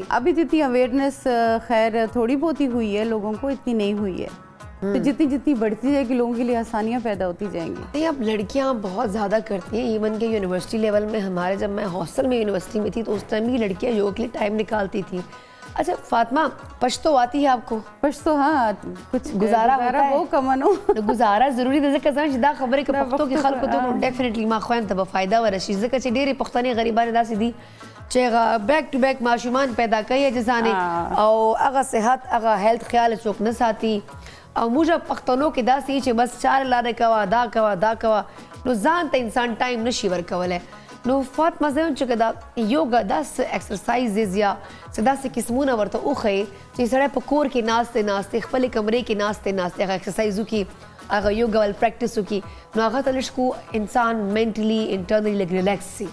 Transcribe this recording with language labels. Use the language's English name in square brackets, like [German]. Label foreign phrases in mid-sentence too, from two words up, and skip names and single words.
[Urdu] ابھی جتنی اویئرنیس خیر تھوڑی بہت ہی ہوئی ہے لوگوں کو اتنی نہیں ہوئی ہے تو جتنی بڑھتی جائے گی لوگوں کے لیے آسانیاں پیدا ہوتی جائیں گی نہیں اب لڑکیاں بہت زیادہ کرتی ہیں ایون کہ [English] university level [Urdu] میں ہمارے جب میں ہاسٹل میں یونیورسٹی میں تھی تو اس ٹائم بھی لڑکیاں یوگ کے لیے ٹائم نکالتی تھیں اچھا فاطمہ پشتو آتی ہے آپ کو پشتو ہاں کچھ گزارا ہوتا ہے وہ کمنو [Pashto] گزارا ضروری ده ځکه ځان چې دا خبره کې پښتو کې خلکو ته ډیفینیټلی ما خوان ته به فایده ورشي ځکه چې ډېرې پښتنې غریبانې داسې دي چې [English] back to back [Pashto] ماشومان پیدا کوي جزانې او هغه صحت هغه هیلث خیال څوک نه ساتي او موږ پښتنو کې داسې چې بس چار لارې کوه دا کوه نو ځان ته انسان ټایم نشي ورکولی نو فاطمه زه چې دا یوګا داسې ایکسرسایزز یا داسې قسمونه ورته وښیي چې سړی په کور کې ناستې خپلې کمرې کې ناستې هغه ایکسرسایز وکړي هغه یوګا ول پریکټس وکړي نو هغه ته لږ کو انسان [English] mentally internally [Pashto] لږ ریلیکس شي